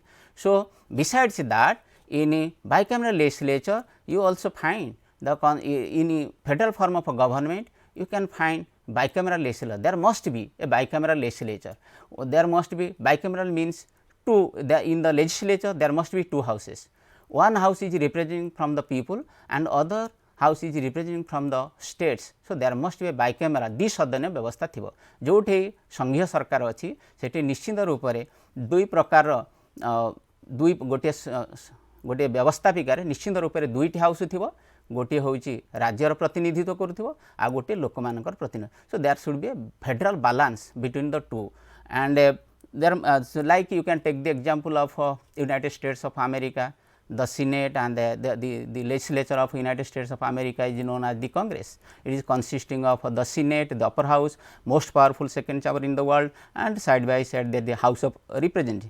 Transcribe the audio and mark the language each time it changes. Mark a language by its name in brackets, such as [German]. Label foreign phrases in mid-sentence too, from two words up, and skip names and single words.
[English] So besides that, in a bicameral legislature you also find the in federal form of a government you can find bicameral legislature. There must be a bicameral legislature. There must be bicameral means two. In the legislature there must be two houses. One house is representing from the people and other house is representing from the states. So there must be a bicameral [Odia] ଦ୍ୱିସଦନ ବ୍ୟବସ୍ଥା ଥିବ. ଯୋଉଠି ସଂଘୀୟ ସରକାର ଅଛି ସେଠି ନିଶ୍ଚିତ ରୂପ ରେ ଦୁଇ ପ୍ରକାର ଦୁଇ ଗୋଟି ବ୍ୟବସ୍ଥାପିକାର ନିଶ୍ଚିତ ରୂପ ରେ ଦୁଇଟି ହାଉସ ଥିବ. ଗୋଟେ ହେଉଛି ରାଜ୍ୟର ପ୍ରତିନିଧିତ୍ୱ କରୁଥିବ ଆ ଗୋଟେ ଲୋକମାନଙ୍କର ପ୍ରତିନିଧିତ୍ୱ. [English] So there should be a federal balance between the two. And there so like you can take the example of United States of America. The Senate and the legislature of United States of America is known as the Congress. It is consisting of the Senate, the upper house, most powerful second chamber in the world, and side by side the House of Representatives.